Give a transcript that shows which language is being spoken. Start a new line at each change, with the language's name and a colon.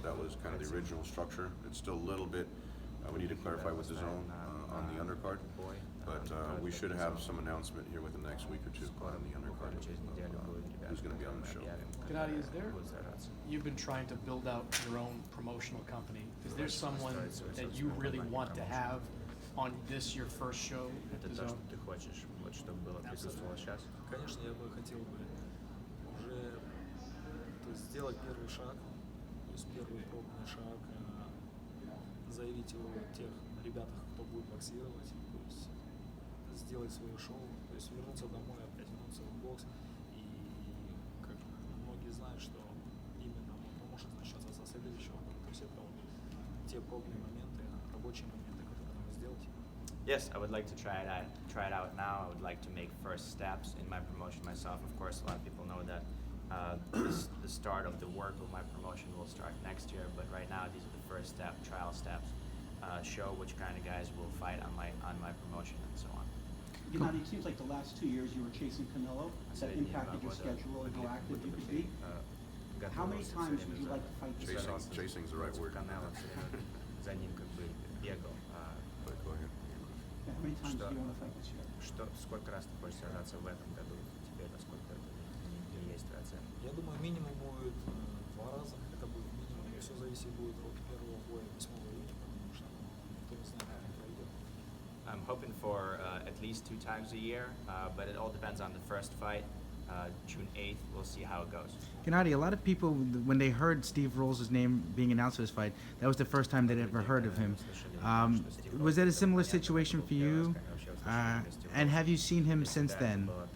English: That was kind of the original structure. It's still a little bit, we need to clarify with the zone on the undercard, but we should have some announcement here within the next week or two on the undercard who's going to be on the show. Gennady, you've been trying to build out your own promotional company. Is there someone that you really want to have on this your first show at the zone?
Russian: Ты хочешь, вот чтобы было присутствовало сейчас? Конечно, я бы хотел бы уже, то есть, сделать первый шаг, то есть первый пробный шаг, заявить о тех ребятах, кто будет боксировать, то есть сделать свое шоу, то есть вернуться домой, опять вернуться в бокс. И как многие знают, что именно он может начаться со следующего, то есть это вот те пробные моменты, рабочие моменты, которые надо сделать.
English: Yes, I would like to try it out now. I would like to make first steps in my promotion myself. Of course, a lot of people know that the start of the work of my promotion will start next year, but right now these are the first step, trial steps. Show which kind of guys will fight on my promotion and so on. Gennady, it seems like the last 2 years you were chasing Canelo. That impacted your schedule and how active you could be. How many times would you like to fight this guy? Chasing's the right word.
Russian: Canelo все время за ним как бы бегал.
English: Go ahead. Yeah, how many times do you want to fight this year?
Russian: Сколько раз ты хочешь сражаться в этом году? Теперь насколько это не есть твоя цель? Я думаю, минимум будет 2 раза, это будет минимум, и все зависит будет от первого боя 8 июня, потому что никто не знает, как он пройдет.
English: I'm hoping for at least 2 times a year, but it all depends on the first fight. June 8th, we'll see how it goes. Gennady, a lot of people, when they heard Steve Rolls' name being announced for this fight, that was the first time they'd ever heard of him. Was that a similar situation for you? And have you seen him since then?